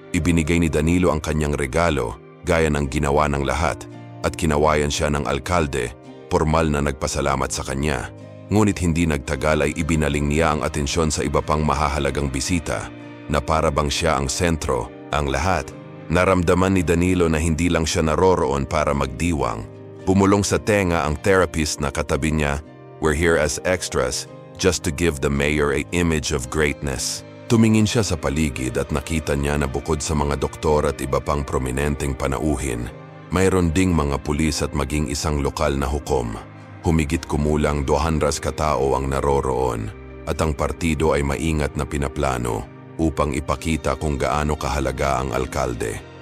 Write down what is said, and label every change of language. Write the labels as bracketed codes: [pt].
[tl] Ibinigay ni Danilo ang kanyang regalo gaya ng ginawa ng lahat at kinawayan siya ng alkalde, formal na nagpasalamat sa kanya. Ngunit hindi nagtagal ay ibinaling niya ang atensyon sa iba pang mahahalagang bisita na para bang siya ang sentro, ang lahat. Naramdaman ni Danilo na hindi lang siya naroroon para magdiwang. Pumulong sa tenga ang therapist na katabi niya, [en] "We're here as extras just to give the mayor an image of greatness." [tl] Tumingin siya sa paligid at nakita niya na bukod sa mga doktor at iba pang prominenteng panauhin, mayroon ding mga pulis at maging isang lokal na hukom. Humigit kumulang 200 katao ang naroroon at ang partido ay maingat na pinaplano upang ipakita kung gaano kahalaga ang alkalde.